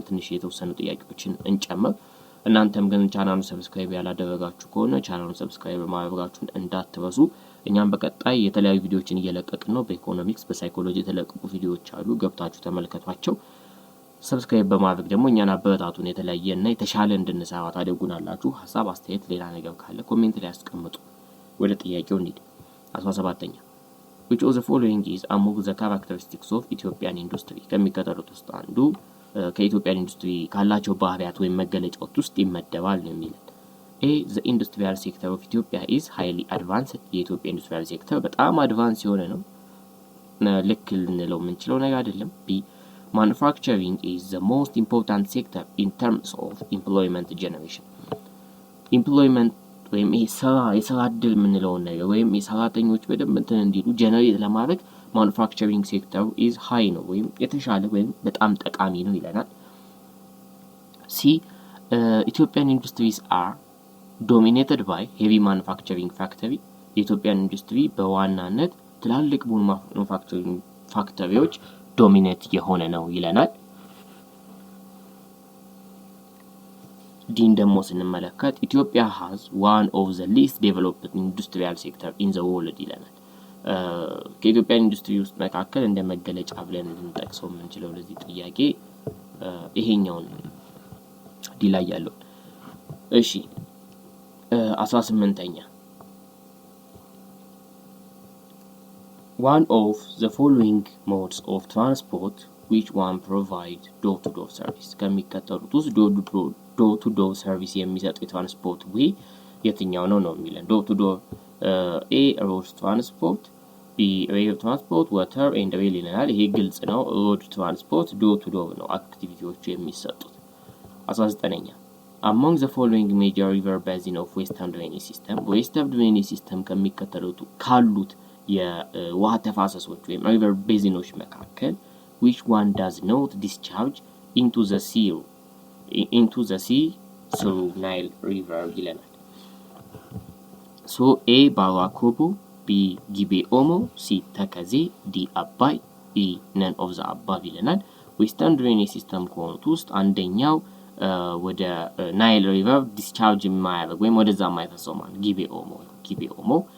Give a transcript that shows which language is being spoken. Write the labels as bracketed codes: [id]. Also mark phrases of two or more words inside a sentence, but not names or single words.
[am] ትንሽ የተወሰኑ ጥያቄዎችን እንጨምር። እናንተም ግን ቻናሉን ሰብስክራይብ ያላደረጋችሁ ከሆነ ቻናሉን ሰብስክራይብ ማድረጋችሁን እንዳትረሱ። እኛም በቀጣይ የተለያዩ ቪዲዮዎችን እየለቀቅን ነው። በኢኮኖሚክስ በሳይኮሎጂ የተለቀቁ ቪዲዮዎች አሉ፣ ገብታችሁ ተመልከቷቸው። ሰብስክራይብ በማድረግ ደግሞ እኛን አበረታቱን። የተለያየና የተሻለ እንድንሰራ ታደርጉናላችሁ። ሀሳብ አስተያየት፣ ሌላ ነገር ካለ ኮሜንት ላይ ያስቀምጡ። ወደ ጥያቄው እንሂድ። 17ኛ [en] which of the following is among the characteristics of Ethiopian industry [am] ከሚከተሉት ውስጥ አንዱ ከኢትዮጵያን ኢንዱስትሪ ካላቸው ባህሪያት ወይም መገለጫዎች ውስጥ ይመደባል ነው የሚለን። ኤ [en] the industrial sector of Ethiopia is highly advanced [am] የኢትዮጵያ [en] industrial sector [am] በጣም አድቫንስ የሆነ ነው። ልክ ልንለው የምንችለው ነገር አይደለም። ቢ [en] manufacturing is the most important sector in terms of employment generation employment [am] ወይም የስራ እድል የምንለውን ነገር ወይም የሰራተኞች በደንብ እንትን እንዲሉ ጀነሬት ለማድረግ ማኑፋክቸሪንግ ሴክተሩ [en] is high [am] ነው ወይም የተሻለ ወይም በጣም ጠቃሚ ነው ይለናል። ሲ [en] Ethiopian industries are dominated by heavy manufacturing factory [am] የኢትዮጵያን ኢንዱስትሪ በዋናነት ትላልቅ ማኑፋክቸሪንግ ፋክተሪዎች ዶሚኔት የሆነ ነው ይለናል። ዲን ደግሞ ስንመለከት ኢትዮጵያ [en] has one of the least developed industrial sector in the world [am] ይለናል። ከኢትዮጵያ ኢንዱስትሪ ውስጥ መካከል እንደ መገለጫ ብለን ልንጠቅሰው የምንችለው ለዚህ ጥያቄ ይሄኛውን ዲ ላይ ያለው። እሺ [en] 18ኛ one of the following modes of transport which one provide door-to-door service [am] ከሚከተሉት ውስጥ [en] door to door service [am] የሚሰጥ የትራንስፖርት [en] ዌይ [am] የትኛው ነው ነው የሚለን። [en] door to door A road transport, B rail transport, water and rail [am] ይለናል። ይሄ ግልጽ ነው። [en] road transport door to door [am] ነው አክቲቪቲዎቹ የሚሰጡት። 19ኛ [en] among the following major river basin of western drainage system [am] western drainage system ከሚከተሉት ካሉት የውሃ ተፋሰሶች ወይም ሪቨር ቤዚኖች መካከል [en] which one does not discharge into the sea through Nile River [am] ይለናል። so A ባራኮቦ፣ B ጊቤ ኦሞ፣ C ተከዜ፣ D አባይ፣ E [en] none of the above [am] ይለናል። [en] western drainage system [am] ከሆኑት ውስጥ አንደኛው ወደ ናይል ሪቨር ዲስቻርጅ የማያደርግ ወይም ወደዛ የማይፈሰው ማለት ጊቤ ኦሞ